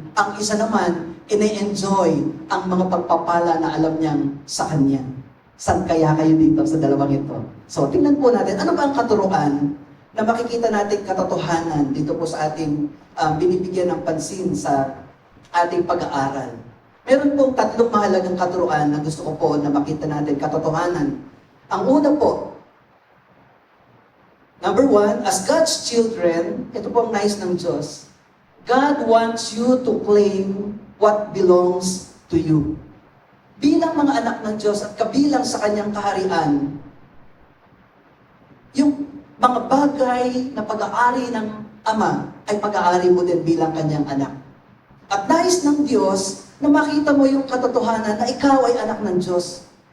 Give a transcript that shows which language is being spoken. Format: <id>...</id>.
<tl>Ang isa naman, ine-enjoy ang mga pagpapala na alam niyang sa kanya. Saan kaya kayo dito sa dalawang ito? So, tingnan po natin, ano ba ang katuruan na makikita natin katotohanan dito po sa ating binibigyan ng pansin sa ating pag-aaral. Meron pong tatlong mahalagang katuruan na gusto ko po na makita natin katotohanan. Ang una po,</tl> <en>number one, as God's children,</en> <tl>ito po ang nais ng Diyos,</tl> <en>God wants you to claim what belongs to you.</en> <tl>Bilang mga anak ng Diyos at kabilang sa kanyang kaharian, yung mga bagay na pag-aari ng Ama ay pag-aari mo din bilang kanyang anak. At nais ng Diyos na makita mo yung katotohanan na ikaw ay anak ng Diyos.</tl>